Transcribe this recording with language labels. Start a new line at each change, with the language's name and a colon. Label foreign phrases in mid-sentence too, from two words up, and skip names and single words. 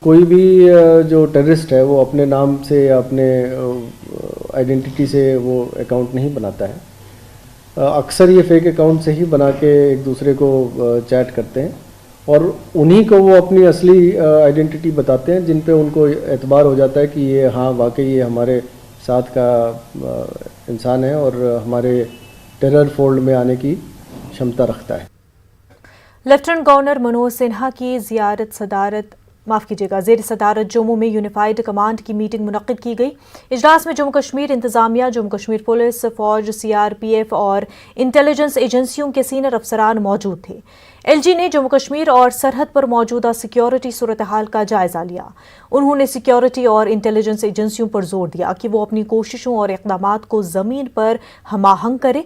Urdu: کوئی بھی جو ٹیررسٹ ہے وہ اپنے نام سے یا اپنے آئیڈینٹی سے وہ اکاؤنٹ نہیں بناتا ہے، اکثر یہ فیک اکاؤنٹ سے ہی بنا کے ایک دوسرے کو چیٹ کرتے ہیں اور انہی کو وہ اپنی اصلی آئیڈینٹی بتاتے ہیں جن پہ ان کو اعتبار ہو جاتا ہے کہ یہ ہاں واقعی یہ ہمارے ساتھ کا انسان ہے اور ہمارے ٹیرر فولڈ میں آنے کی شمتا رکھتا ہے۔ لیفٹننٹ گورنر منوج سنہا کی زیر صدارت جموں میں یونیفائیڈ کمانڈ کی میٹنگ منعقد کی گئی۔ اجلاس میں جموں کشمیر انتظامیہ، جموں کشمیر پولیس، فوج، سی آر پی ایف اور انٹیلیجنس ایجنسیوں کے سینئر افسران موجود تھے۔ ایل جی نے جموں کشمیر اور سرحد پر موجودہ سیکیورٹی صورتحال کا جائزہ لیا۔ انہوں نے سیکیورٹی اور انٹیلیجنس ایجنسیوں پر زور دیا کہ وہ اپنی کوششوں اور اقدامات کو زمین پر ہم آہنگ کریں۔